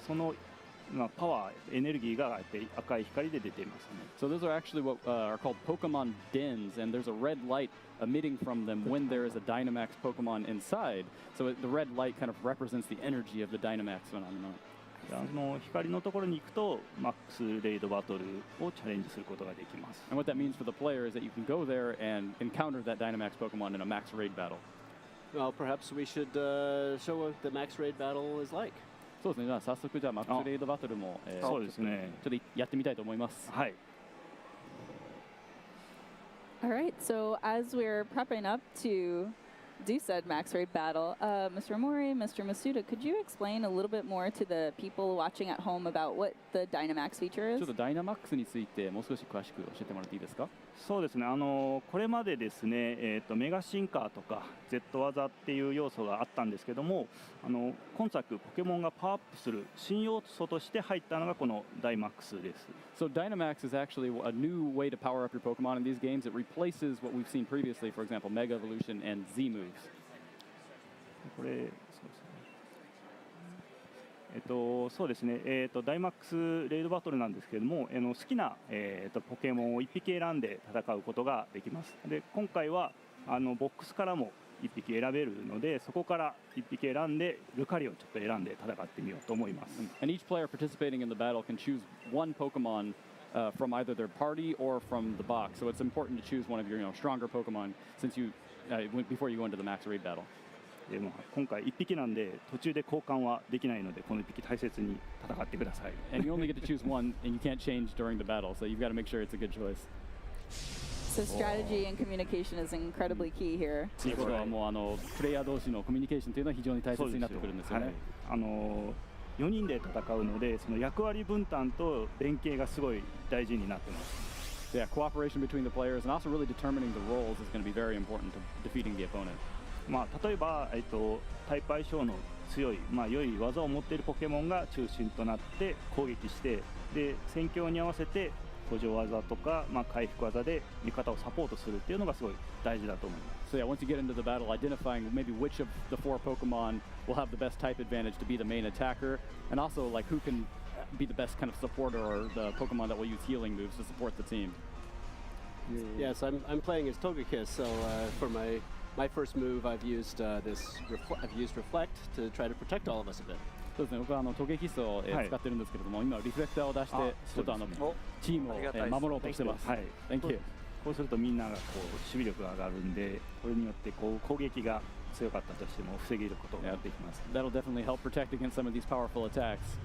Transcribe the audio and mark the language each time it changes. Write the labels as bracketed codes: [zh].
[ja] そのパワー、エネルギーが赤い光で出ていますね。 [en] So those are actually what are called Pokemon dens, and there's a red light emitting from them when there is a Dynamax Pokemon inside. So the red light kind of represents the energy of the Dynamax phenomenon. [ja] 光のところに行くとマックスレイドバトルをチャレンジすることができます。 [en] And what that means for the player is that you can go there and encounter that Dynamax Pokemon in a max raid battle. Well, perhaps we should show what the max raid battle is like. [ja] そうですね。じゃあ早速じゃあマックスレイドバトルも、そうですね。ちょっとやってみたいと思います。はい。 [en] All right, so as we're prepping up to do said max raid battle, Mr. Omori, Mr. Masuda, could you explain a little bit more to the people watching at home about what the Dynamax feature [ja] ちょ [en] is? [ja] っとダイナマックスについてもう少し詳しく教えてもらっていいですか。そうですね、これまでですね、メガ進化とか Z 技っていう要素があったんですけども、今作ポケモンがパワーアップする新要素として入ったのがこのダイマックスです。 [en] So Dynamax is actually a new way to power up your Pokemon in these games. It replaces what we've seen previously, for example, Mega Evolution and Z moves. [ja] これそうですね。そうですね。ダイマックスレイドバトルなんですけれども、好きなポケモンを1匹選んで戦うことができます。で、今回はボックスからも1匹選べるので、そこから1匹選んでルカリをちょっと選んで戦ってみようと思います。 [en] And each player participating in the battle can choose one Pokemon from either their party or from the box. So it's important to choose one of your stronger Pokemon since you before you go into the max raid battle. [ja] でも今回1匹なんで途中で交換はできないのでこの1匹大切に戦ってください。 [en] And you only get to choose one, and you can't change during the battle, so you've got to make sure it's a good choice. So strategy and communication is incredibly key here. [ja] ということはもうプレイヤー同士のコミュニケーションというのは非常に大切になってくるんですよね。はい、 4人で戦うので、その役割分担と連携がすごい大事になってます。 [en] Yeah, cooperation between the players and also really determining the roles is going to be very important to defeating the opponent. [ja] 例えば、タイプ相性の強い、良い技を持っているポケモンが中心となって攻撃して、で戦況に合わせて補助技とか、回復技で味方をサポートするっていうのがすごい大事だと思います。 [en] So yeah, once you get into the battle, identifying maybe which of the 4 Pokemon will have the best type advantage to be the main attacker, and also like who can be the best kind of supporter or the Pokemon that will use healing moves to support the team. Yes, I'm playing as Togekiss, so for my first move, I've used Reflect to try to protect all of us a bit. [ja] そうですね、僕はトゲキスを、使ってるんですけれども、今リフレクターを出して、ちょっとチームを、守ろうとしてます。はい。 [en] Thank you. [ja] こうするとみんながこう守備力が上がるんで、これによってこう攻撃が強かったとしても防げることができます。 [en] That'll definitely help protect against some of these powerful attacks.